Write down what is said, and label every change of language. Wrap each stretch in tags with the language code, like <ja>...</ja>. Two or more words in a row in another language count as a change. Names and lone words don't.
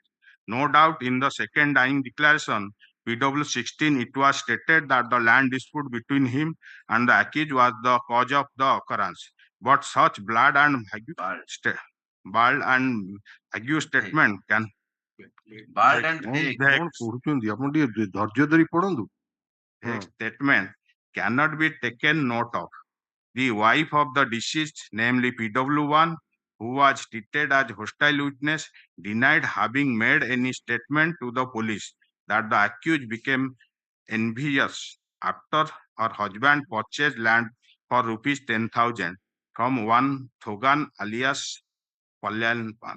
<en>No doubt in the second dying declaration, PW 16, it was stated that the land dispute between him and the accused was the cause of the occurrence. But such bald and vague statement can Bald and</en> <or>କଣ</or> <en>vague.</en> <or>କଣ ପଢୁଛନ୍ତି ଆପଣ ଟିକେ ଧୈର୍ଯ୍ୟ ଧରି ପଢନ୍ତୁ।</or> <en>statement cannot be taken note of. The wife of the deceased, namely PW1, who was treated as hostile witness, denied having made any statement to the police that the accused became envious after her husband purchased land for rupees 10,000 from one Thogan alias Palyanpan.</en>